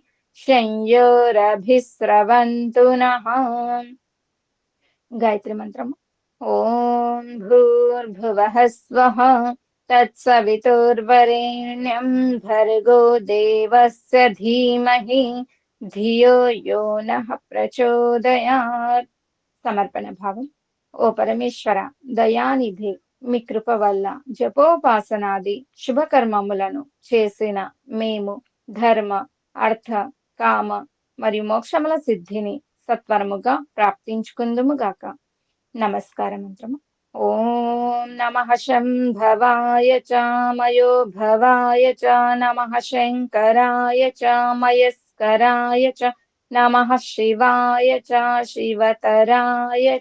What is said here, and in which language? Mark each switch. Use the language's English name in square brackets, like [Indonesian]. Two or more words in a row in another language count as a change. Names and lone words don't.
[Sanskrit] शंयोरभिस्रवन्तु नः गायत्री मन्त्रम् ॐ भूर्भुवः स्वः तत्सवितुर्वरेण्यं भर्गो देवस्य धीमहि धियो यो नः प्रचोदयात् [Telugu] సమర్పణ భావం ఓ పరమేశ్వర దయానిధి మీ కృప వల్ల జపోపాసనాది శుభకర్మములను చేసిన మేము ధర్మ అర్థ కామ మరియు మోక్షముల సిద్ధిని సత్వరముగా ప్రాప్తించుకుందుము గాక నమస్కార మంత్రము [Sanskrit] ఓం నమః శంభవాయ చ మయో భవాయ చ నమః శంకరాయ చ మయస్కరాయ చ నమః శివాయ చ శివతరాయ చ.